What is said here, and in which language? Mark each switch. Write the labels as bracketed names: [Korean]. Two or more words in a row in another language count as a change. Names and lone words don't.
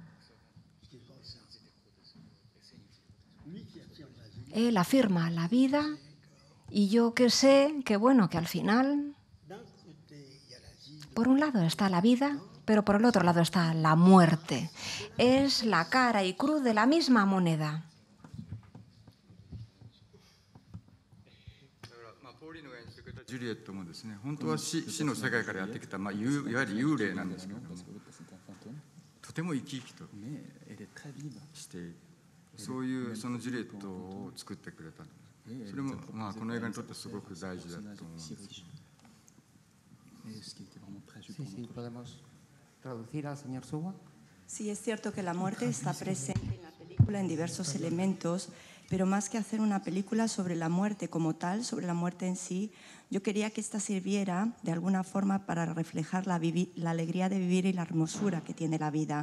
[Spanish] Él afirma la vida y yo que sé que, bueno, que al final, por un lado está la vida, pero por el otro lado está la muerte. Es la cara y cruz de la misma moneda. [Japanese] Juliet もですね、本当は死の世界からやってきた、いわゆる幽霊なんですけども、とても生き生きとしている、そういうそのジュリエットを作ってくれた。それもこの映画にとってすごく大事だと思うんです。 [Spanish] Sí, es cierto que la muerte está presente en la película en diversos elementos, pero más que hacer una película sobre la muerte como tal, sobre la muerte en sí, yo quería que esta sirviera de alguna forma para reflejar la alegría de vivir y la hermosura que tiene la vida.